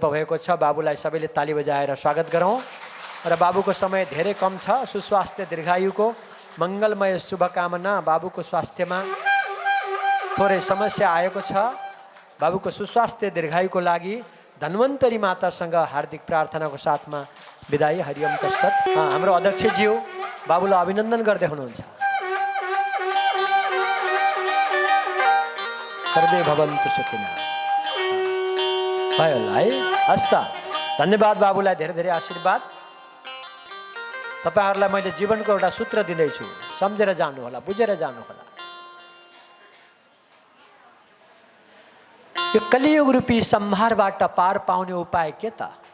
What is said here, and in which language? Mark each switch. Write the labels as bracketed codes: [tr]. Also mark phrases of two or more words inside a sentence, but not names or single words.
[ne] भएको छ बाबुलाई सबैले ताली बजाएर स्वागत गरौँ र बाबुको समय धेरै कम छ सुस्वास्थ्य दीर्घायुको मङ्गलमय शुभकामना बाबुको स्वास्थ्यमा थोरै समस्या आएको छ बाबुको सुस्वास्थ्य दीर्घायुको लागि धन्वन्तरी मातासँग हार्दिक प्रार्थनाको साथमा बिदाई [sa] हरिओम तत्सत [ne] हाम्रो अध्यक्षज्यू बाबुलाई अभिनन्दन गर्दै हुनुहुन्छ [sa] सर्वे भवन्तु सुखिनः [ne] भयो होला है हस् त धन्यवाद बाबुलाई धेरै धेरै आशीर्वाद तपाईहरुलाई मैले जीवनको एउटा सूत्र दिँदैछु सम्झेर जानु होला बुझेर जानु होला यो कलियुग रूपी संहारबाट पार पाउने उपाय के त